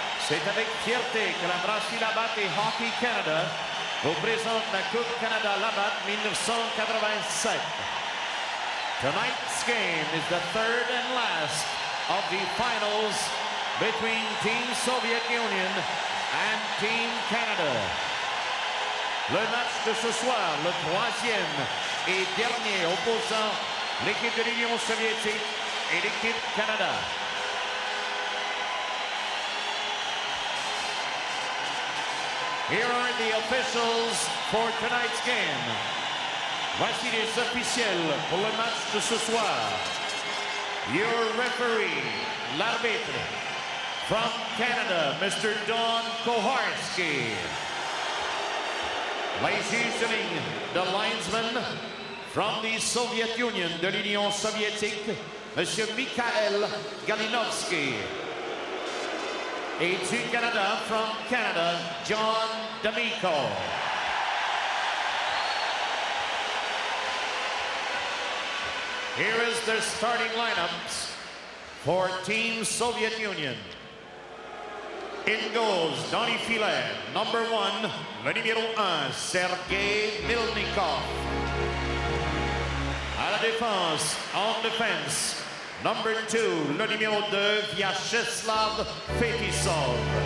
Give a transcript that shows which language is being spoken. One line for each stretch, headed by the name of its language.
French: C'est avec fierté que la brasserie Labatt et Hockey Canada vous présente la Coupe Canada Labatt 1987.
English: Tonight's game is the 3rd and last of the finals between Team Soviet Union and Team Canada.
French: Le match de ce soir, le 3e et dernier opposant l'équipe de l'Union soviétique et l'équipe Canada.
English: Here are the officials for tonight's game.
French: Voici les officiels pour le match de ce soir.
English: Your referee,
French: l'arbitre,
English: from Canada, Mr. Don Koharski.
French: Les juges de ligne,
English: the linesman from the Soviet Union,
French: de l'Union soviétique, Monsieur Mikhail Galinovsky. Et du Canada,
English: from Canada,
French: John D'Amico.
English: Here is their starting lineups for Team Soviet Union. In goals,
French: dans les filets,
English: number 1,
French: le numéro 1, Sergei Milnikov. À la défense, en défense,
English: number 2,
French: le numéro 2, Vyacheslav Fetisov.